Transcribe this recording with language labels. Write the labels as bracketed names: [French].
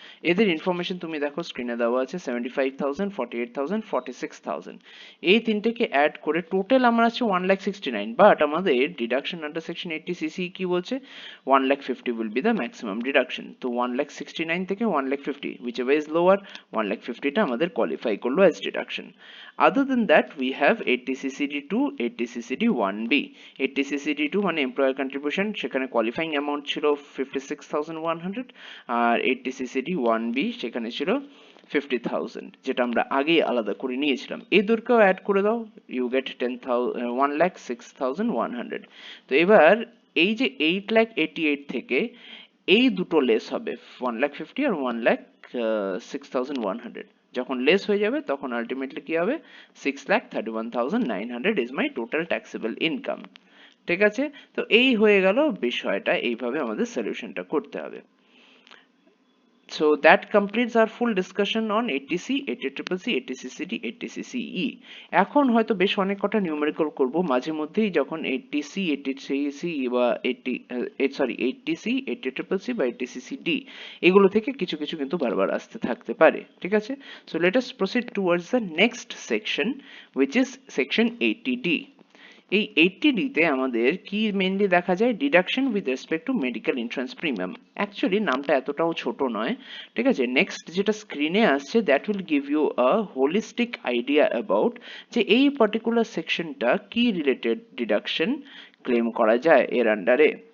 [Bangla] এদের ইনফরমেশন তুমি দেখো স্ক্রিনে দেওয়া আছে, 75,000, 48,000, 46,000। এই তিনটেকে অ্যাড করে টোটাল আমার আছে 1,69,000, বাট আমাদের ডিডাকশন আন্ডার সেকশন 80CC কি বলছে, [English] 1,50,000 will be the maximum deduction। [Bangla] তো 1,69,000 থেকে 1,50,000, [English] whichever is lower, [Bangla] 1,50,000 টা আমাদের কোয়ালিফাই করলো as deduction. [English] Other than that, we have 80CCD2, 80CCD1B। [Bangla] 80CCD2 মানে এমপ্লয়ার কন্ট্রিবিউশন, সেখানে কোয়ালিফাইং অ্যামাউন্ট ছিল 56,100, আর 80CCD1B সেখানে ছিল 50,000, যেটা আমরা আগেই আলাদা করে নিয়েছিলাম। এই দুটোকেও অ্যাড করে দাও, ইউ গেট 1,06,100। তো এবার এই যে 8,88,000 থেকে এই দুটো লেস হবে, 1,50,000 আর 1,06,100। যখন লেস হয়ে যাবে তখন আলটিমেটলি কি হবে, 6,31,900 [English] Is my total taxable income. [Bangla] ঠিক আছে, তো এই হয়ে গেল বিষয়টা, এইভাবে আমাদের সলিউশনটা করতে হবে। [English] So that completes our full discussion on 80C, 80CCC, 80CCD, 80CCE। [Bangla] এখন হয়তো বেশ অনেক কটা নিউমেরিক্যাল করব মাঝে মধ্যেই, যখন 80C, 80CC বা 80C, 80CCC বা 80CCD এগুলো থেকে কিছু কিছু কিন্তু বারবার আসতে থাকতে পারে। [English] ঠিক আছে, so let us proceed towards the next section, which is section 80D। [Bangla] এই 80D তে আমাদের কি মেইনলি দেখা যায়, deduction with respect to medical insurance premium. Actually নামটা এতটাও ছোট নয়। ঠিক আছে, নেক্সট যেটা স্ক্রিনে আসছে, [English] that will give you a holistic idea about [Bangla] যে এই পার্টিকুলার সেকশনটা কি রিলেটেড ডিডাকশন ক্লেম করা যায় এর আন্ডারে।